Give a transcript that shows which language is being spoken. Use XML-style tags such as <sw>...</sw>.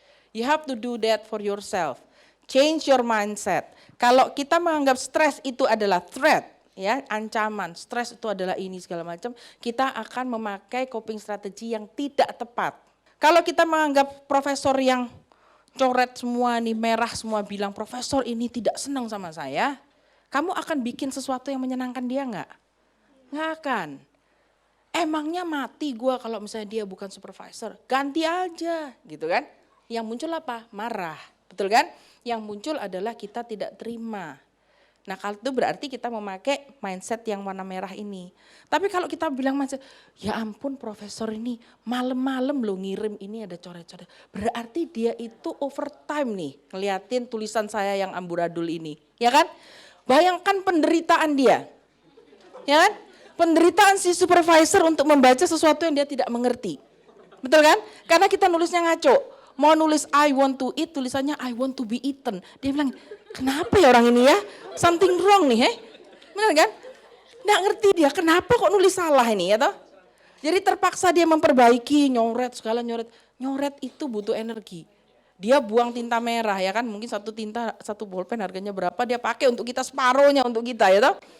<en>You have to do that for yourself. Change your mindset.</en> <id>Kalau kita menganggap stres itu adalah threat, ya, ancaman, stres itu adalah ini segala macam, kita akan memakai coping strategi yang tidak tepat. Kalau kita menganggap profesor yang coret semua nih, merah semua bilang, profesor ini tidak senang sama saya, kamu akan bikin sesuatu yang menyenangkan dia nggak? Nggak akan. Emangnya mati gue kalau misalnya dia bukan supervisor, ganti aja gitu kan. Yang muncul apa? Marah, betul kan? Yang muncul adalah kita tidak terima. Nah kalau itu berarti kita memakai mindset yang warna merah ini. Tapi kalau kita bilang mindset, ya ampun profesor ini malam-malam lo ngirim ini ada coret-coret. Berarti dia itu overtime nih ngeliatin tulisan saya yang amburadul ini. Ya kan? Bayangkan penderitaan dia. Ya kan? Penderitaan si supervisor untuk membaca sesuatu yang dia tidak mengerti. Betul kan? Karena kita nulisnya ngaco. Mau nulis</id> <en>I want to eat,</en> <id>tulisannya</id> <en>I want to be eaten.</en> <id>Dia bilang, kenapa ya orang ini ya?</id> <en>Something wrong</en> <id>nih, benar kan? Nggak ngerti dia, kenapa kok nulis salah ini ya toh? Jadi terpaksa dia memperbaiki, nyoret segala nyoret. Nyoret itu butuh energi. Dia buang tinta merah ya kan, mungkin satu tinta, satu bolpen harganya berapa, dia pakai untuk kita separuhnya untuk kita ya toh.</id>